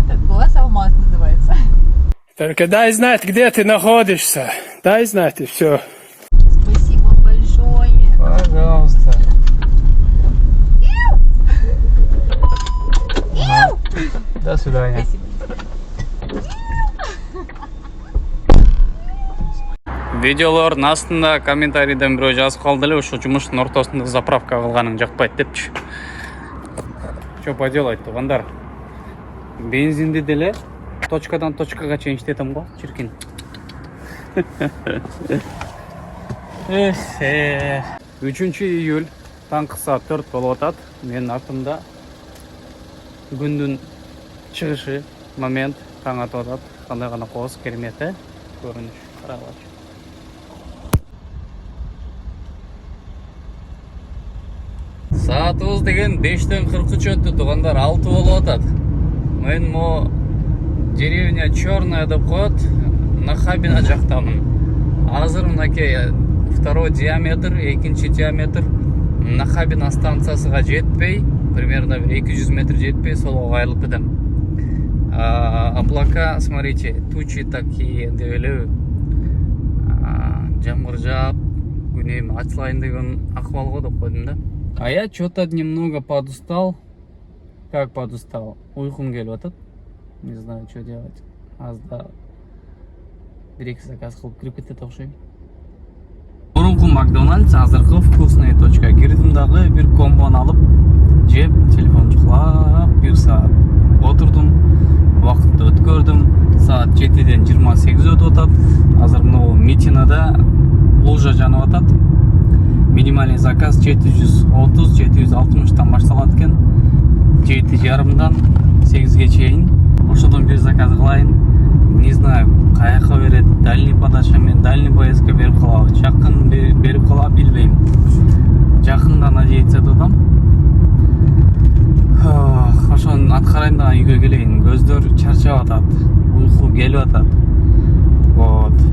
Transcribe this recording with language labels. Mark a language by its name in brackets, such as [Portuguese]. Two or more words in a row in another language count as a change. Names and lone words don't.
[Russian] Это глаз алмаз называется. Только дай знать, где ты находишься. Дай знать, и все. Спасибо большое. Пожалуйста. Ага. До свидания. Спасибо. [Kyrgyz] Видеолордун астында комментарийден бирөө жазып калды эле, ошо жумуштун ортосунда заправка кылганың жакпайт депчи. [Russian] Что поделать, [Kyrgyz] туугандар? Бензинди деле точкадан точкага чейин иштетем го, чиркин. 3 июль таңкы саат 4 болуп атат. Менин артымда күндүн чыгышы момент таң атып атат. Кандай гана кооз керемет, көрүнүш. Карагылачы. Саатыбыз деген 5:43 өттү, туугандар, 6 болуп атат. Мен мо деревня Черная деп коет, Нахабино жактамын. Азыр мынакей [Russian] второй диаметр, [Kyrgyz] экинчи диаметр Нахабино станциясыга жетпей, примерно 200 метр жетпей, солго кайрылып кетем. [Russian] Облака, смотрите, тучи такие, [Kyrgyz] деп эле жамгыр жаап, күнөм ачылайын деген акыбал го деп койдум да. [Russian] А я что-то немного подустал. Как подустал? [Kyrgyz] Уйкум келип атат. [Russian] Не знаю, что делать. [Kyrgyz] Азда бір-екі заказ кылып кирип кетет окшойм. Мурунку Макдональдс, азыркы вкусная точка. Кирдим дагы бир комбону алып, жеп, телефон чукулап, 1 саат отурдум. Вакытты өткөрдүм. Саат 7-ден 28 өтүп атат. Азыр мына Митинада лужа жанып атат. [Russian] Минимальный заказ [Kyrgyz] 730-760 башталат экен. 7:30-дан 8-ге чейин. Ошодон бир заказ кылайын. [Russian] Не знаю, [Kyrgyz] каяка берет, [Russian] дальний подача [Kyrgyz] мен [Russian] дальний поездка [Kyrgyz] берип калабы, жакын берип калабы билбейм. Жакында надеяться этем. Ошон аткарайын да үйгө келейин. Көздөр чарчап атат. Уйку келип атат. Вот.